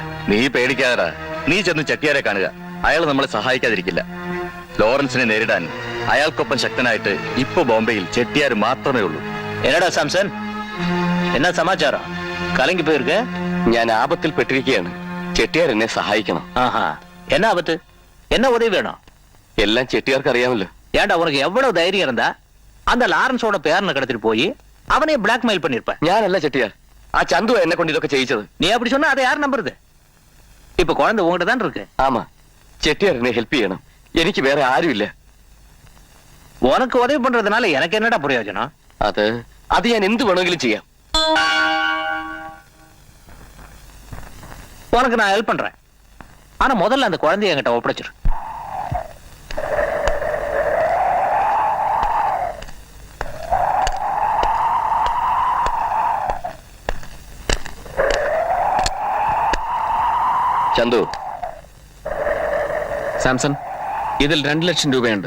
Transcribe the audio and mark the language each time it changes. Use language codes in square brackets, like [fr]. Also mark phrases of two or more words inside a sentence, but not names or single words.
[ml] നീ പേടിക്കാതെടാ. നീ ചെന്ന് ചെട്ടിയാരെ കാണുക. അയാൾ നമ്മളെ സഹായിക്കാതിരിക്കില്ല. ലോറൻസിനെ നേരിടാൻ അയാൾക്കൊപ്പം ശക്തനായിട്ട് ഇപ്പൊ ബോംബെയിൽ ചെട്ടിയാർ മാത്രമേ ഉള്ളൂ. [ta] என்னடா சாம்சன், என்னா சமாசாரம்? கலங்கி போயிருக்க? [ml] ഞാൻ ആപത്തിൽ പെട്ടിരിക്കുകയാണ്. ചെട്ടിയാർ എന്നെ സഹായിക്കണം. [ta] ஆஹா, என்ன ஆபத்து? என்ன உதவி வேணும்? [ml] എല്ലാം ചെട്ടിയാർക്ക് അറിയാമല്ലോ. [ta] ஏன்டா உனக்கு எவ்வளவு தைரியம் இருந்தா அந்த லாரன்ஸோட பேரனை கடத்திட்டு போய் அவனையே பிளாக்மெயில் பண்ணிருப்ப. [ml] ഞാനല്ല ചെട്ടിയാർ, ആ ചന്തു എന്നെ കൊണ്ട് ഇതൊക്കെ ചെയ്യിച്ചത്. [ta] நீ அப்படி சொன்னா அதை யார் நம்புறது? இப்ப குழந்தை உங்ககிட்ட தான் இருக்கு. [ml] ആമാ, ചെട്ടിയാർ എന്നെ ഹെൽപ്പ് ചെയ്യണം. എനിക്ക് വേറെ ആരുമില്ല. [ta] உனக்கு உதவி பண்றதுனால எனக்கு என்னடா பிரயோஜனம்? [ml] അത് ഞാൻ എന്ത് വേണമെങ്കിലും ചെയ്യാം. [ta] உனக்கு நான் ஹெல்ப் பண்றேன். ஆனா முதல்ல அந்த குழந்தைய என்கிட்ட ஒப்படைச்சிரு. [ml] ചന്തു, സാംസൺ, ഇതിൽ 2 ലക്ഷം രൂപയുണ്ട്.